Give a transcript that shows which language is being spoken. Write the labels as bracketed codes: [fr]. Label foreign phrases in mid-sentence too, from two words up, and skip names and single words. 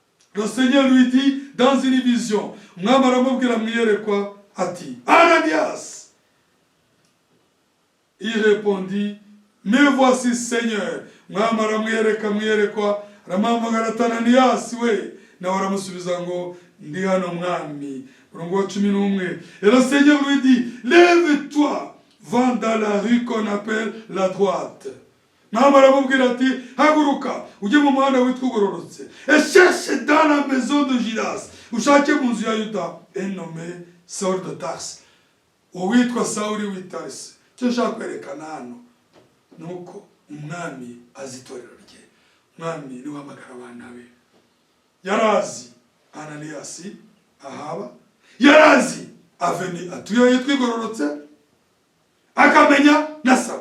[fr] Le Seigneur lui dit dans une vision, [rw] umwami aramubwira mu iyerekwa ati, Ananias. [fr] Il répondit, me voici Seigneur. [rw] Umwami aramwereka mu iyerekwa, aramuhamagara ati, Ananias we. Nawe aramusubiza ngo, ndi hano mwami. Murongo wa 11. [fr] Et le Seigneur lui dit, lève-toi, va dans la rue qu'on appelle la droite. [rw] Umwami aramubwira ati, haguruka ujye mu muhanda witwa ugororotse, [fr] et cherche dans la maison de Judas, [rw] ushake mu nzu ya Yuda, [fr] et nommé Saul de Tarse, [rw] uwitwa Sawuli w'i Tarse. Icyo nshaka kwerekana hano ni uko umwami azi itorero rye. Umwami niwe uhamagara abana be. Yarazi Ananias ahaba, yarazi aveni atuye yitwa igororotse, akamenya na Sawuli.